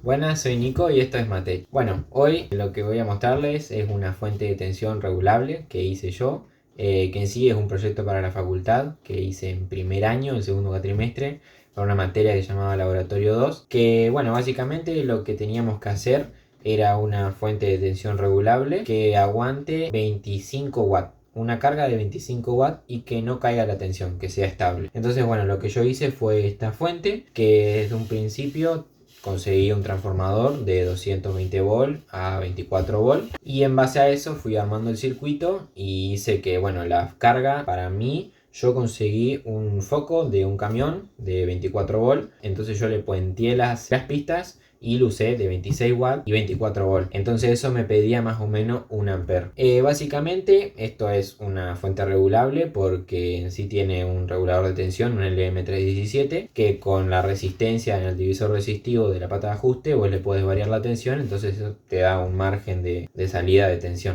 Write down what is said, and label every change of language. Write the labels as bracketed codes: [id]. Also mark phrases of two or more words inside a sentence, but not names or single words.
[es] Buenas, soy Nico y esto es Matei. Bueno, hoy lo que voy a mostrarles es una fuente de tensión regulable que hice yo, que en sí es un proyecto para la facultad que hice en primer año, el segundo cuatrimestre, para una materia que se llamaba Laboratorio 2, que bueno, básicamente lo que teníamos que hacer era una fuente de tensión regulable que aguante 25 watts. Una carga de 25 watts y que no caiga la tensión, que sea estable. Entonces, bueno, lo que yo hice fue esta fuente que desde un principio conseguí un transformador de 220 volt a 24 volt y en base a eso fui armando el circuito y hice que, bueno, la carga para mí, yo conseguí un foco de un camión de 24 volt, entonces yo le puenteé las pistas y lo usé de 26 watts y 24 volt. Entonces eso me pedía más o menos 1 amper. Básicamente esto es una fuente regulable porque en sí tiene un regulador de tensión, un LM317, que con la resistencia en el divisor resistivo de la pata de ajuste vos le podés variar la tensión, entonces eso te da un margen de salida de tensión.